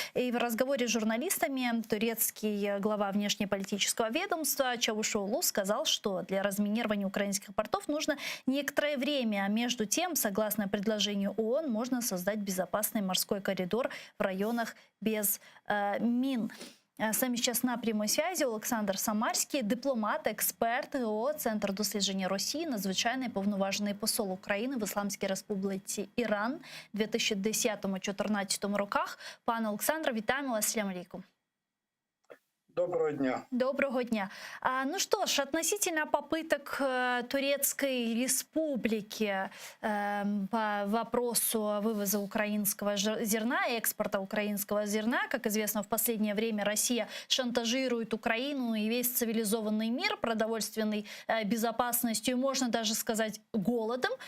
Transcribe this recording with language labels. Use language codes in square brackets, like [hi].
[ru] И в разговоре с журналистами турецкий глава внешнеполитического ведомства Чавушоглу сказал, что для разминирования украинских портов нужно некоторое время. А между тем, согласно предложению ООН, можно создать безопасный морской коридор в районах без мин. [uk] С нами сейчас на прямой связи Олександр Самарський, дипломат, експерт ГО, Центр дослідження Росії, надзвичайний повноважений посол України в Ісламській Республіці Іран в 2010-2014 роках. Пане Олександре, вітаємо вас. [ar] Ассаляму алейкум. [uk] Доброго дня. Доброго дня. [ru] Ну что ж, относительно попыток Турецкой Республики по вопросу вывоза украинского зерна и экспорта украинского зерна, как известно, в последнее время Россия шантажирует Украину и весь цивилизованный мир продовольственной безопасностью, и можно даже сказать голодом.